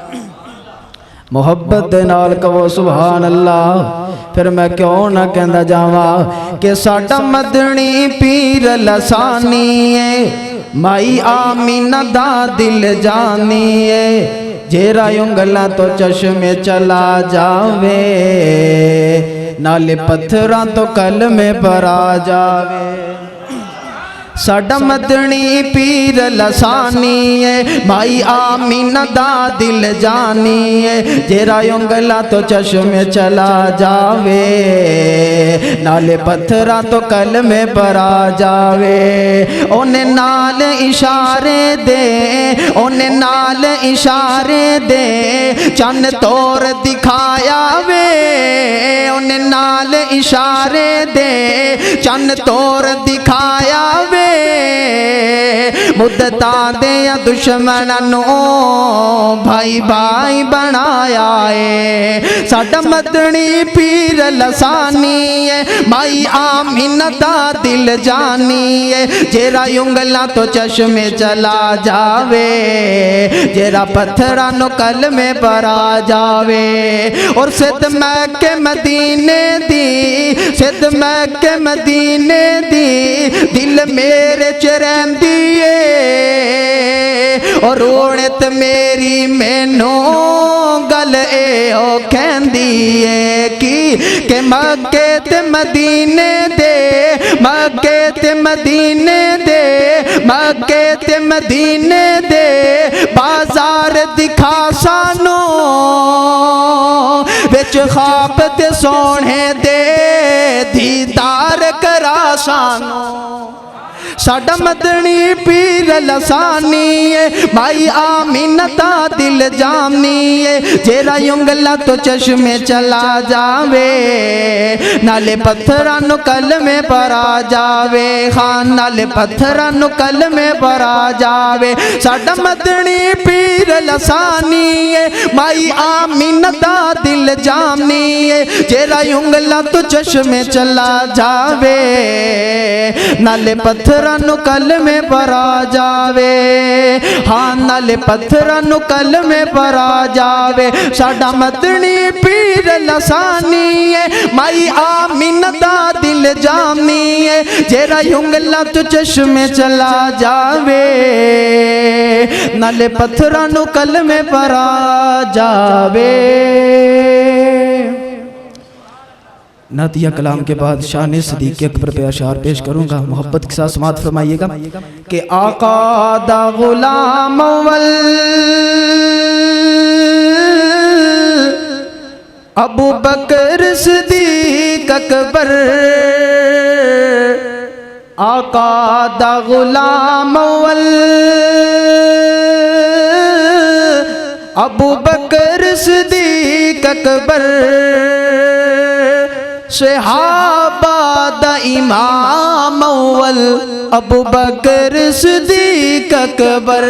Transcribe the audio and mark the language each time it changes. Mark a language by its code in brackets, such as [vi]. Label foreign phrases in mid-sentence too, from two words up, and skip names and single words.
[pa] محبت دے نال کہو سبحان اللہ، پھر میں کیوں نہ کہندا جاواں کہ ساڈا مدنی پیر لسانی ہے، مائی آمینہ دا دل جانی ہے، جیرا انگلاں تو چشمے چلا جاوے، نالے پتھراں تو کلمے پر آ جاوے۔ ساڈا مدنی پیر لسانی ہے، مائی آمینہ دا دل جانی ہے، جیرا انگلا تو چشمے چلا جاوے، نالے پتھراں تو کلمے پر آ جاوے، اونے نال اشارے دے، اونے نال اشارے دے، چن تور دکھایا وے، اونے نال اشارے دے، چن تور دکھایا وے، مدتاں دے یا دشمنوں بھائی بھائی بنایا ہے، ساڈا مدنی پیر لسانی ہے، مائی آمینہ دا دل جانی ہے، جیرا انگلاں تو چشمے چلا جاوے، جیرا پتھراں نو کلمے پر آ جاوے، اور سد مکہ مدینے دی، سد مکہ مدینے دی، دل میرے چرین دیئے، اور روڑت میری مینوں گل اے او کہن دیئے کی، کہ مکہ تے مدینے دے، مکہ تے مدینے دے، مکہ تے مدینے دے، بازار دکھا سانو، وچ خواب تے سونے دے، دیدار کرا سانو، ساڈا مدنی پیر لسانی ہے، مائی آمینہ دا دل جانی ہے، جیرا انگلا تو چشمے چلا جاوے، نالے پتھراں نو کلمے پر آ جاوے، خان نالے پتھراں نو کلمے پر آ جاوے، ساڈا مدنی پیر لسانی ہے، مائی آمینہ دا دل جانی ہے، جیرا انگلا تو چشمے چلا جاوے، نالے پتھراں نو کلمے پر آ جاوے، ہاں نالے پتھراں نو کلمے پر آ جاوے، ساڈا مدنی پیر لسانی ہے، مائی آمینہ دا دل جانی ہے، جیرا انگلا تو چشمے چلا جاوے، نالے پتھراں نو کلمے پر آ جاوے۔ [ur] نعتیہ کلام کے بعد شان صدیق اکبر پہ اشعار پیش کروں گا، محبت کے ساتھ سماعت فرمائیے گا کہ [pa] آقا دا غلام اول ابو بکر صدیق اکبر، آقا دا غلام اول ابو بکر صدیق اکبر، صحابہ دا امام اول ابو بکر صدیق اکبر۔